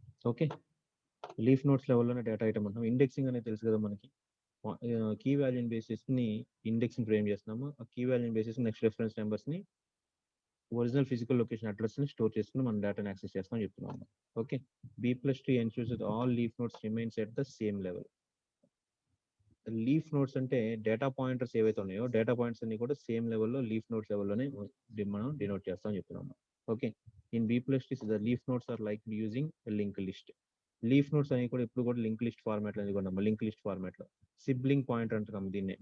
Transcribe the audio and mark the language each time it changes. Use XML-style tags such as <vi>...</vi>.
<te>Okay, leaf notes లెవెల్లోనే data item అంటాం. Indexing అనేది తెలుసు కదా మనకి. కీ వాల్యూని బేస్ చేసుకుని ఇండెక్సింగ్ ఫ్రేమ్ చేస్తున్నాము. ఆ కీ వాల్యూని బేస్ చేసుకుని నెక్స్ట్ రెఫరెన్స్ నెంబర్స్ ని ఒరిజినల్ ఫిజికల్ లొకేషన్ అడ్రస్ ని స్టోర్ చేసుకుని మనం డేటాని యాక్సెస్ చేస్తామని చెప్తున్నాము.</te> <en>Okay, B plus tree ensures that all leaf nodes remains at the same level.</en> <te>Leaf notes అంటే డేటా పాయింటర్స్ ఏవైతే ఉన్నాయో డేటా పాయింట్స్ అన్ని కూడా సేమ్ లెవెల్లో లీఫ్ నోట్స్ లెవెల్లోనే మనం డినోట్ చేస్తామని చెప్తున్నాము.</te> <en>Okay, in B plus tree the leaf nodes are like using link list.</en> <te>Leaf notes అనేవి కూడా ఎప్పుడు కూడా లింక్ లిస్ట్ ఫార్మాట్ లో కొన్నాము. లింక్ లిస్ట్ ఫార్మాట్ లో సిబ్లింగ్ పాయింటర్ అంటున్నాము దీన్ని.</te>